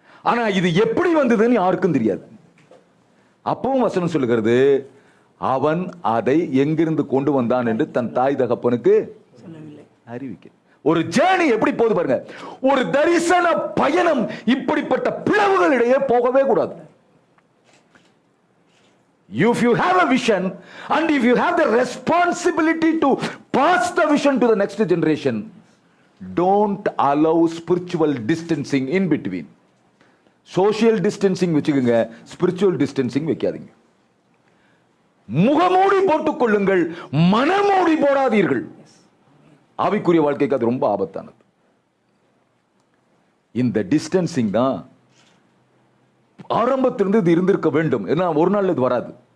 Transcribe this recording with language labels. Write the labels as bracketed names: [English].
[Tamil] ஆனா இது எப்படி வந்ததுன்னு யாருக்கும் தெரியாது. அப்பவும் வசனம் சொல்லுகிறது, அவன் அதை எங்கிருந்து கொண்டு வந்தான் என்று தன் தாய் தகப்பனுக்கு அறிவிக்க. ஒரு ஜேர்னி எப்படி போகுது பாருங்க. ஒரு தரிசன பயணம் இப்படிப்பட்ட பிளவுகளிடையே போகவே கூடாது. [English] If you have a vision and if you have the responsibility to pass the vision to the next generation, don't allow spiritual distancing in between. Social distancing [Tamil] வச்சுக்கோங்க, [English] spiritual distancing [Tamil] வைக்காதீங்க. முகமூடி போட்டுக் கொள்ளுங்கள், மனமூடி போடாதீர்கள். ஆவிக்குரிய வாழ்க்கைக்கு அது ரொம்ப ஆபத்தானது. இந்த டிஸ்டன்சிங் தான் ஆரம்பத்திலிருந்து இது இருந்திருக்க வேண்டும். ஏன்னா ஒரு நாள் இது வராது.